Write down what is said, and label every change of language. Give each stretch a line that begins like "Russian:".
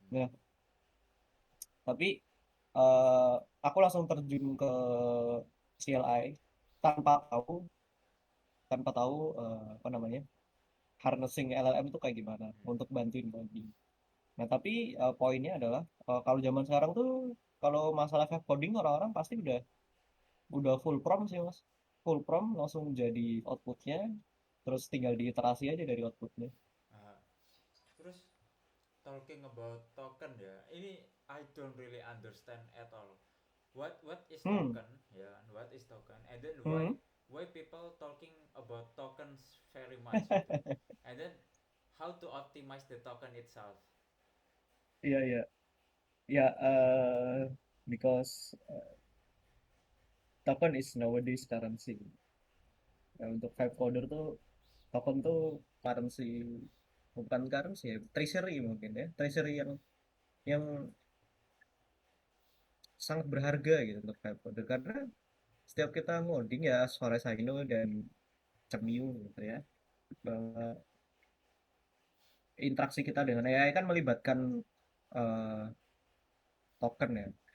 Indonesian: Nah, tapi eh, aku langsung terjun ke CLI tanpa tahu tanpa tahu apa namanya harnessing LLM itu kayak gimana untuk bantuin coding. Nah, tapi poinnya adalah kalau zaman sekarang tuh kalau masalah web coding orang-orang pasti udah full prompt sih Mas. Full prompt langsung jadi outputnya, terus tinggal diiterasi aja dari outputnya.
English: Uh,
Indonesian: Terus
English: talking about token
Indonesian: ya, ini
English: I don't really understand at all. What is Hmm. token? Ya, yeah, what is token? And then Hmm. why people talking about tokens very much gitu. And then how to optimize the token itself.
Indonesian: Iya, iya.
English: Ya, because token is nowadays currency.
Indonesian: Nah, untuk Vibe Coder tuh token tuh currency, bukan currency ya, treasury mungkin ya, treasury yang sangat berharga gitu untuk Vibe Coder karena setiap kita ngoding ya Sore Saino dan Cemiu gitu ya, bahwa interaksi kita dengan AI kan melibatkan eh, token ya.